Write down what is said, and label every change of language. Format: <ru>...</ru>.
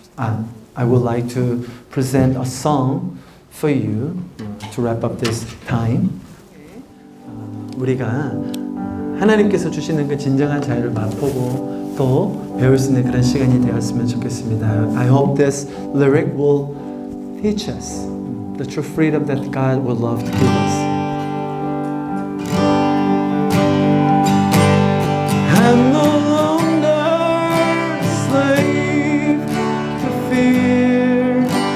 <en>I would like to present a song for you to wrap up this time.</en> <ko>우리가 하나님께서 주시는 그 진정한 자유를 맛보고 또 배울 수 있는 그런 시간이 되었으면 좋겠습니다.</ko> <en>I hope this lyric will teach us the true freedom that God would love to give us. I'm no longer a slave to fear.</en>